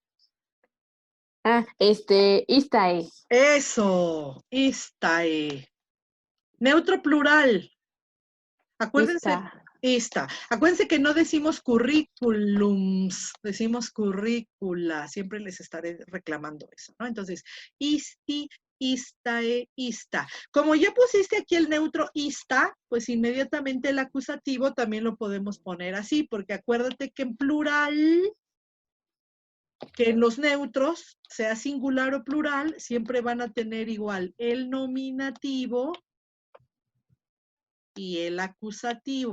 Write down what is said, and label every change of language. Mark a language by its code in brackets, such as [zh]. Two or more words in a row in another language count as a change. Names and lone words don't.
[es] Istae. Eso. Istae. Neutro plural. Acuérdense. Ista. Esta. Acuérdense que no decimos currículums, decimos currícula. Siempre les estaré reclamando eso, ¿no? Entonces, [la] isti, istae, ista. [es] Como ya pusiste aquí el neutro ista, pues inmediatamente el acusativo también lo podemos poner así, porque acuérdate que en plural, que en los neutros, sea singular o plural, siempre van a tener igual el nominativo y el acusativo.